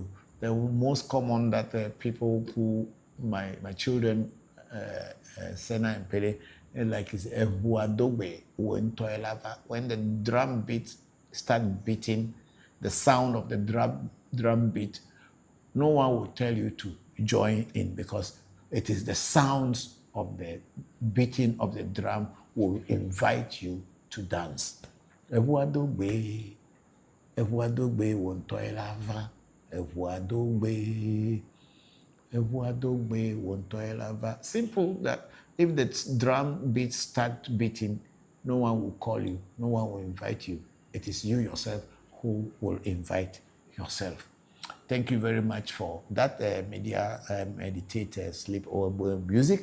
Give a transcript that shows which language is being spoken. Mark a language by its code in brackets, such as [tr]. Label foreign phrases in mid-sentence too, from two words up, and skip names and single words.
[en] The most common that people who, my children, Sena and Pele, like is Ewe Vodu, when the drum beat start beating, the sound of the drum beat, no one will tell you to join in, because it is the sounds of the beating of the drum will invite you to dance. [ee] Ewe Vodu, Ewe Vodu won't toilava, Ewe Vodu, Ewe Vodu won't toilava. [en] Simple that if the drum beats start beating, no one will call you, no one will invite you. It is you yourself who will invite yourself. Thank you very much for that meditator sleep or music.